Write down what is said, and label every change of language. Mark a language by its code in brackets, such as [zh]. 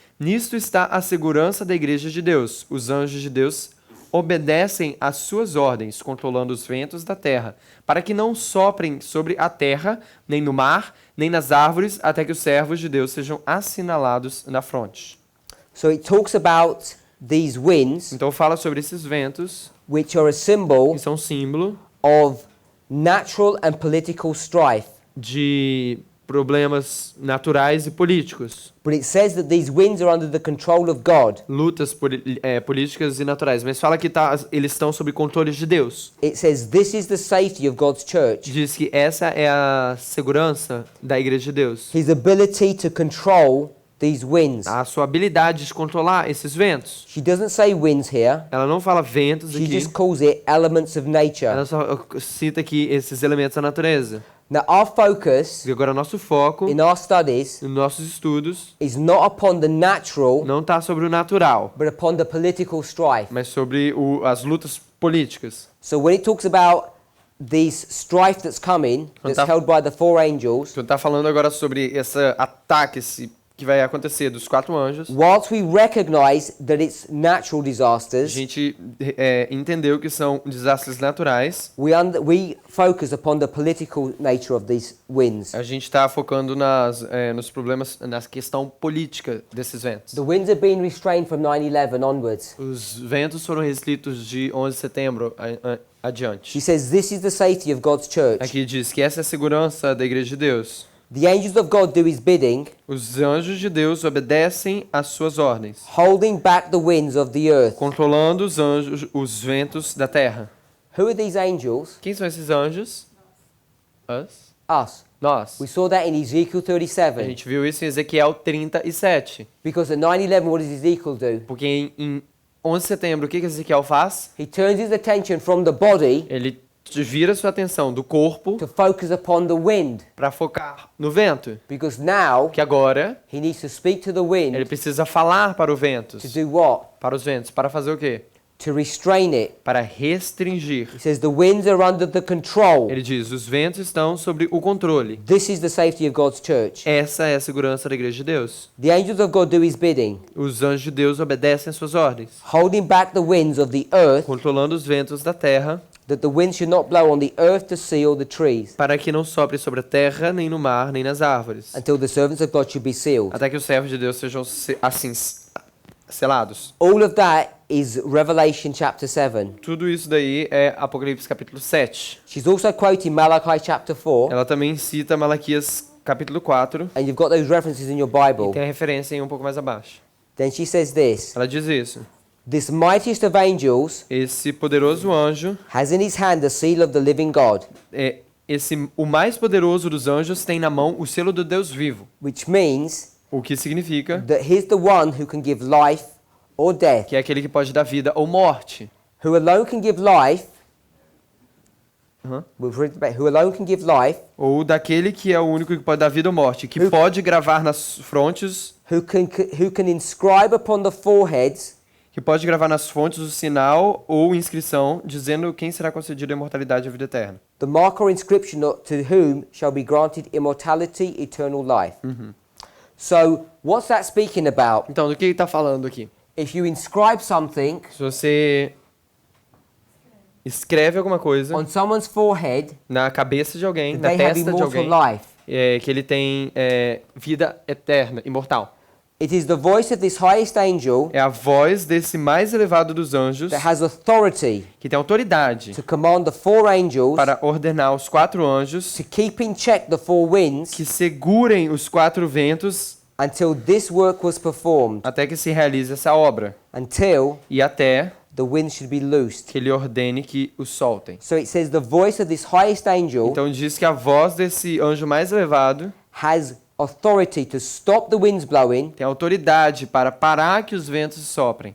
[pt] Nisto está a segurança da igreja de Deus. Os anjos de Deus obedecem às suas ordens, controlando os ventos da terra, para que não soprem sobre a terra, nem no mar, nem nas árvores, até que os servos de Deus sejam assinalados na fronte. [en] So it talks about these winds, [pt] Então fala sobre esses ventos, [en] which are a symbol [pt] que são símbolo [en] of natural and political strife. [pt] de problemas naturais e políticos, [en] But it says that these winds are under the control of God. [pt] lutas políticas e naturais, mas fala que eles estão sob controle de Deus. [en] It says this is the safety of God's church. [pt] Diz que essa é a segurança da igreja de Deus. [en] His ability to control these winds. [pt] A sua habilidade de controlar esses ventos. [en] She doesn't say winds here. [pt] Ela não fala ventos [en] She [pt] aqui, [en] just calls it elements of nature. [pt] ela só cita aqui esses elementos da natureza. [en] Now our focus [pt] E agora nosso foco, [en] in our studies [pt] nos nossos estudos, [en] is not upon the natural, [pt] não está sobre o natural, [en] but upon the political strife. [pt] mas sobre as lutas políticas. [en] So when it talks about this strife that's coming, that's [pt] Tá. [en] held by the 4 angels, [pt] Então está falando agora sobre esse ataque que vai acontecer dos 4 anjos. [en] whilst we recognize that it's natural [pt] A [en] disasters, [pt] gente entendeu que são desastres naturais. [en] we focus upon the political nature of these winds. [pt] A gente está focando nos problemas, na questão política desses ventos. [en] The winds have been restrained from 9/11 onwards. [pt] Os ventos foram restritos de 11 de setembro adiante. [en] She says this is the safety of God's church. [pt] Aqui diz que essa é a segurança da igreja de Deus. [en] The angels of God do his bidding, [pt] Os anjos de Deus obedecem às suas ordens, [en] holding back the winds of the earth. [pt] controlando os ventos da terra. [en] Who are these angels? [pt] Quem são esses anjos? [en] Us? Us. [pt] Nós. [en] We saw that in Ezekiel [pt] A [en] 37. [pt] gente viu isso em Ezequiel 37. [en] Because at 9/11, what does Ezekiel do? [pt] Porque em 11 de setembro, o que Ezequiel faz? [en] He turns his attention from the body [pt] Ele vira sua atenção do corpo [en] to focus upon the wind. [pt] para focar no vento. [en] Because now [pt] Que agora [en] he needs to speak to the [pt] ele [en] wind [pt] precisa falar para o ventos. [en] to do what? [pt] Para os ventos. Para fazer o quê? [en] To restrain it. [pt] Para restringir. [en] He says the winds are under the control. [pt] Ele diz, os ventos estão sobre o controle. [en] This is the safety of God's church. [pt] Essa é a segurança da igreja de Deus. [en] The angels of God do his bidding, [pt] Os anjos de Deus obedecem às suas ordens, [en] holding back the winds of the earth, [pt] controlando os ventos da terra, [en] that the wind should not blow on the earth, the sea, or the trees, [pt] para que não sopre sobre a terra, nem no mar, nem nas árvores, [en] until the servants of God should be sealed. [pt] até que os servos de Deus sejam assim selados. [en] All of that is Revelation chapter 7. [pt] Tudo isso daí é Apocalipse capítulo 7. [en] She's also quoting Malachi chapter 4, [pt] Ela também cita Malaquias capítulo 4, [en] and you've got those references in your Bible. [pt] e tem a referência em um pouco mais abaixo. [en] Then she says this, [pt] Ela diz isso. [en] this mightiest of angels [pt] Esse poderoso anjo, [en] has in his hand the seal of the living God, [pt] o mais poderoso dos anjos tem na mão o selo do Deus vivo, [en] which means [pt] o que significa [en] that he's the one who can give life or death, [pt] que é aquele que pode dar vida ou morte. [en] who alone can give life, Uhum. who alone can give life, [pt] Ou daquele que é o único que pode dar vida ou morte, que pode gravar nas frontes, [en] who can inscribe upon the foreheads [pt] que pode gravar nas fontes o sinal ou inscrição, dizendo quem será concedido a imortalidade e a vida eterna. [en] the mark or inscription to whom shall be granted immortality, eternal life. So, what's that speaking about? [pt] Então, do que ele está falando aqui? [en] If you inscribe something [pt] Se você escreve alguma coisa [en] on someone's forehead, [pt] na cabeça de alguém, [en] that [pt] na [en] they have [pt] testa de [en] immortal [pt] alguém, [en] life. [pt] que ele tem vida eterna, imortal. [en] It is the voice of this highest angel [pt] É a voz desse mais elevado dos anjos [en] that has authority [pt] que tem autoridade [en] to command the four angels [pt] para ordenar os 4 anjos [en] to keep in check the four winds [pt] que segurem os 4 ventos [en] until this work was performed, [pt] até que se realize essa obra [en] until [pt] e até [en] the winds should be loosed. [pt] que ele ordene que os soltem. [en] So it says the voice of this highest angel [pt] Então diz que a voz desse anjo mais elevado [en] has authority to stop the winds blowing [pt] tem autoridade para parar que os ventos soprem.